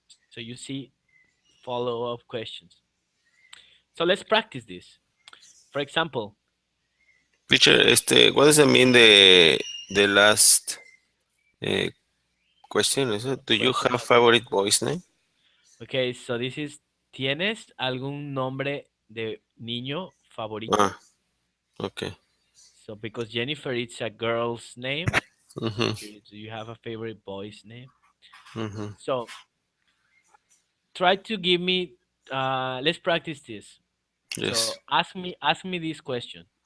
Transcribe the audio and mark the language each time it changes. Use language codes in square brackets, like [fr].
[en] So you see follow-up questions. So let's practice this. For example, Teacher, what does it mean the last uh, question? Is it? Do you question. have favorite boy's name? Okay, so this is, [es] ¿tienes algún nombre de niño favorito? [en] Ah, okay. So because Jennifer it's a girl's name, so Mm-hmm. here, do you have a favorite boy's name? Mm-hmm. So try to give me let's practice this. So Yes. ask me this question.